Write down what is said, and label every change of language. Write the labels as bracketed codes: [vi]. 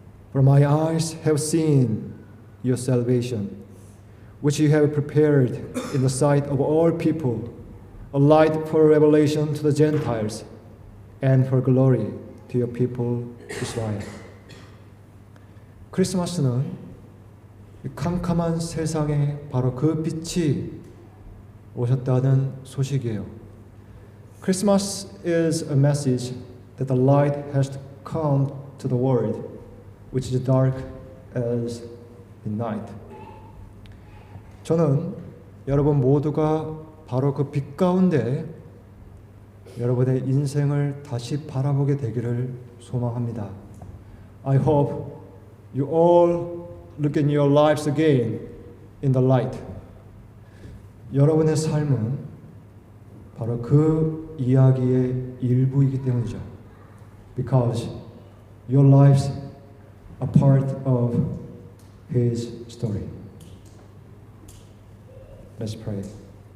[en] For my eyes have seen your salvation, which you have prepared in the sight of all people, a light for revelation to the Gentiles, and for glory to your people Israel. [ko] 크리스마스는 캄캄한 세상에 바로 그 빛이 오셨다는 소식이에요. [en] Christmas is a message that the light has come to the world, which is dark as midnight. [ko] 저는 여러분 모두가 바로 그 빛 가운데 여러분의 인생을 다시 바라보게 되기를 소망합니다. [en] I hope you all look at your lives again in the light. [ko] 여러분의 삶은 바로 그 이야기의 일부이기 때문이죠. [en] Because your lives are part of His story. Let's pray.